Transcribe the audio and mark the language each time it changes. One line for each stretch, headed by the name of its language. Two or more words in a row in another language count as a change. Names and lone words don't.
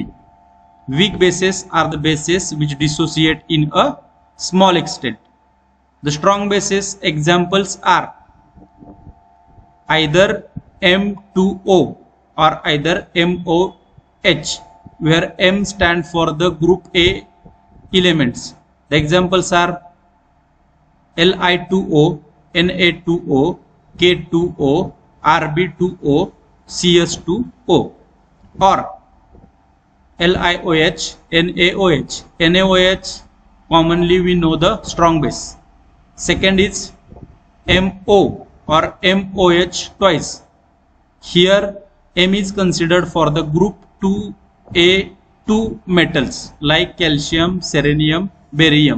English: Weak bases are the bases which dissociate in a small extent. The strong bases examples are either M2O or either MOH, where M stand for the group A elements. The examples are Li2O, Na2O, K2O, Rb2O, CS2O, or LiOH, NaOH. NaOH commonly we know the strong base. Second is MO or MOH twice. Here M is considered for the group 2A2 metals like calcium, selenium, barium.